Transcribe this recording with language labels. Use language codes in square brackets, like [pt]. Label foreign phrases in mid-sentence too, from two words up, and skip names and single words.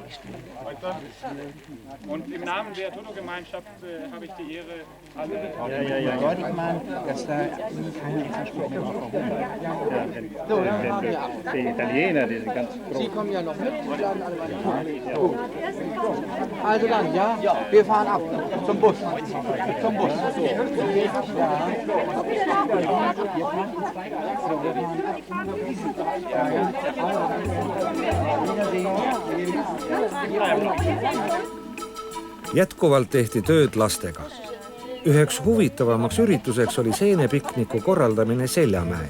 [et] Aitäh. [de] Und im Namen der Tudo-Gemeinschaft habe ich die Ehre, alle deutlich machen, dass da keine Versprechung die Italiener, die sind ganz froh. Sie kommen ja noch mit, Sie bleiben alle weiter. Also dann, ja, wir fahren ab zum Bus. Zum Bus. [et] Jätkuvalt tehti tööd lastega. Üheks huvitavamaks ürituseks oli seenepikniku korraldamine Seljamäel.